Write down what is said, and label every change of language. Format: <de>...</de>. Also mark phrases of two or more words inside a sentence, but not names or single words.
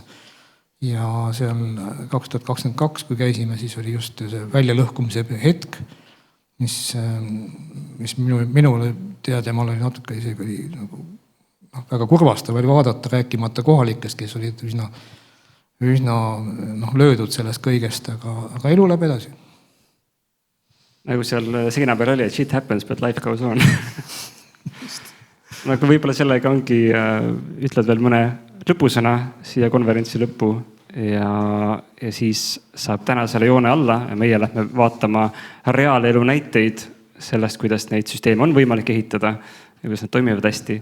<et>Ja seal 2022, kui käisime, siis oli just see väljalõhkumise hetk, mis minule teada, ma olin natuke isegi oli väga kurvastav oli vaadata, rääkimata kohalikest, kes olid üsna löödud sellest kõigest, aga elu läheb edasi. Nagu seal seina peal oli, et</et> <en>shit happens, but life goes on.</en> <et>Nagu võib-olla sellega ongi, ütled veel mõne lõpusõna siia konverentsi lõppu ja siis saab täna selle joone alla ja meie lähme vaatama reaalelu näiteid sellest, kuidas neid süsteeme on võimalik ehitada ja kuidas nad toimivad hästi.</et>